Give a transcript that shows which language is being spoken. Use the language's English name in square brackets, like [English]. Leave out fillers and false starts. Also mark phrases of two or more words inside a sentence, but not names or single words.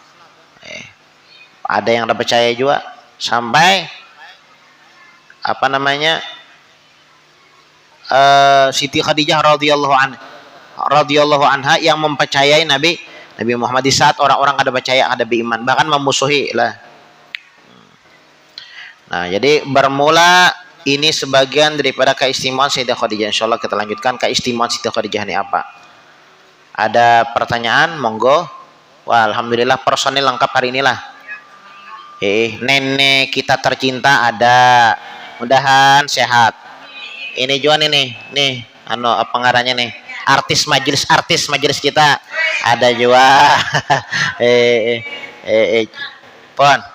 [Indonesian] Ada yang ada percaya juga. Sampai Siti Khadijah [Arabic] رضي الله عنها [Indonesian] yang mempercayai Nabi Muhammad di saat orang-orang ada percaya, ada beriman, bahkan memusuhi lah. Nah, jadi bermula ini sebagian daripada keistimewaan Sayyidah Khadijah. Insyaallah kita lanjutkan keistimewaan Siti Khadijah ini apa. Ada pertanyaan? Monggo. Wah, alhamdulillah personil lengkap hari inilah. Nenek kita tercinta ada, mudahan sehat. Ini juga nih pengarahnya nih. artis majelis kita ada juga. Pon.